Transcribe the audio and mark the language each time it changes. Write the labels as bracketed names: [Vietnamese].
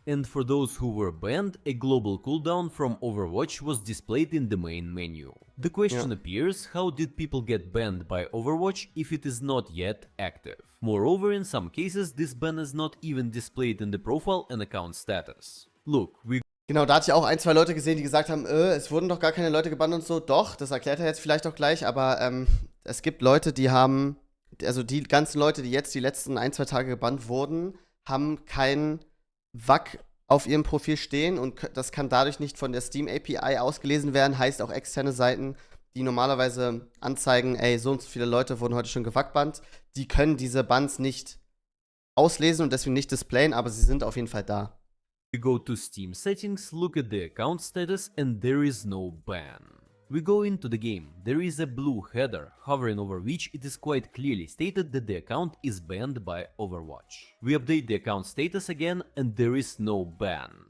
[English] And for those who were banned, a global cooldown from Overwatch was displayed in the main menu. The question appears, how did people get banned by Overwatch if it is not yet active? Moreover, in some cases, this ban is not even displayed in the profile and account status. Look, [German] Genau, da hatte ich auch ein, zwei Leute gesehen, die gesagt haben, es wurden doch gar keine Leute gebannt und so. Doch, das erklärt er jetzt vielleicht auch gleich, aber es gibt Leute, die haben, also die ganzen Leute, die jetzt die letzten 1, 2 Tage gebannt wurden, haben kein VAC auf ihrem Profil stehen und das kann dadurch nicht von der Steam API ausgelesen werden, heißt auch externe Seiten, die normalerweise anzeigen, ey, so und so viele Leute wurden heute schon geVAC-bannt, die können diese Bans nicht auslesen und deswegen nicht displayen, aber sie sind auf jeden Fall da. [English] We go to Steam settings, look at the account status and there is no ban. We go into the game, there is a blue header, hovering over which it is quite clearly stated that the account is banned by Overwatch. We update the account status again and there is no ban.